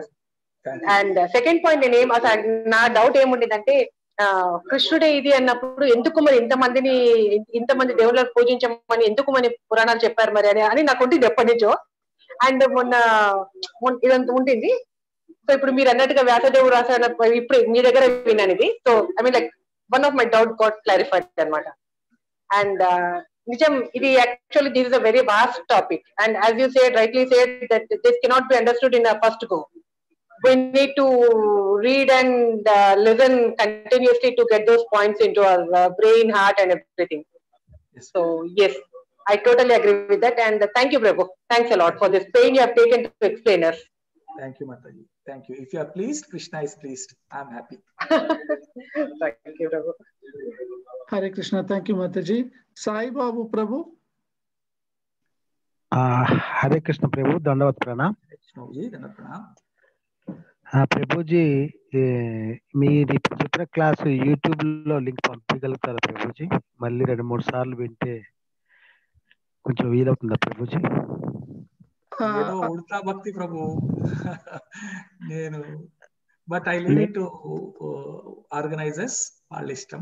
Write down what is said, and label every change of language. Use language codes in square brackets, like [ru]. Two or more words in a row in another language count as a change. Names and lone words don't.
[en] and second point, [te] అసలు నా డౌట్ ఏముండేదంటే, కృష్ణుడే ఇది అన్నప్పుడు ఎందుకు మరి ఇంతమంది దేవుళ్ళని పూజించమని ఎందుకు మరి పురాణాలు చెప్పారు మరి అని నాకు ఉంటుంది ఎప్పటి నుంచో. అండ్ మొన్న ఇదంతా ఉంటుంది. సో ఇప్పుడు మీరు అన్నట్టుగా వ్యాసదేవుడు రాశారు, ఇప్పుడు మీ దగ్గర విన్నాను ఇది. [en] so I mean like one of my doubt got clarified అనమాట. అండ్ [te] నిజం, ఇది [en] actually this is a very vast topic. and as you said, rightly said, that this cannot be understood in a first go. We need to read and listen continuously to get those points into our brain, heart and everything. Yes. So yes, I totally agree with that. And thank you, Prabhu. Thanks a lot for this pain you have taken to explain us. Thank you, Mataji. Thank you. If you are pleased, Krishna is pleased. I am happy. Thank you, Prabhu. Hare Krishna. Thank you, Mataji. Sai Babu Prabhu. Hare Krishna Prabhu. Dandavat Pranam. Dandavat Pranam. [te] ప్రభుజీ, మీరు ఇప్పుడు చెప్పిన క్లాస్ యూట్యూబ్ లో లింక్ పంపించగలుగుతారా ప్రభుజీ? మళ్ళీ 2-3 సార్లు వింటే కొంచెం వీలవుతుందా ప్రభుజీ? ఏదో ఉడతా భక్తి ప్రభు, నేను [en] but I leave it to organisers, [te] వాళ్ళ ఇష్టం.